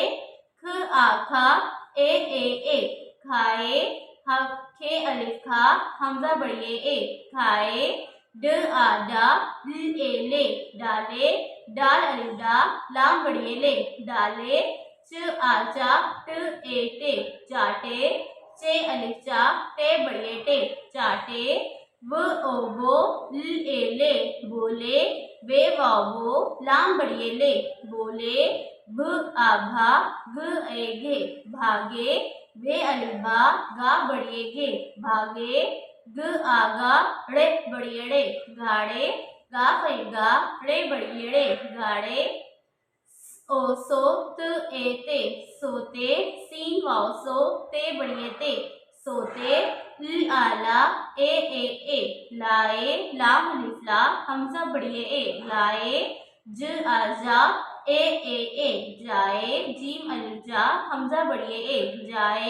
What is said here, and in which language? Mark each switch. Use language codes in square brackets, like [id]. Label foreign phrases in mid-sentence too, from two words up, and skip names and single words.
[hi] ख आखा ए खाए, खे अलिफ खा हमजा बढ़िए ए, खाए। ड आडा ल ए ले, डाले। डाल अलिफ डा लाम बढ़िए ले, डाले। च आचा ट ए टे, चाटे। चे अलिफ चा टे बढ़िए टे, चाटे। व ओ वो ल ए ले, बोले। वे वाव वो लाम बढ़िए ले, बोले। भ आभा घ ए घे, भागे। वे अलिबा गा बढ़िए घे, भागे। ग आगा ड़े बढ़िए ड़े, गाड़े। गा फलिगा ड़े बढ़िए ड़े, गाड़े। ओ सो त ए ते, सोते। सीन वाव सो ते बढ़िए ते, सोते। ल आला ए लाए, लाम अलिफ ला हमजा बढ़िए ए, लाए। ज आजा ए जाए, जीम अलिफ जा हमजा बढ़िए ए, जाए।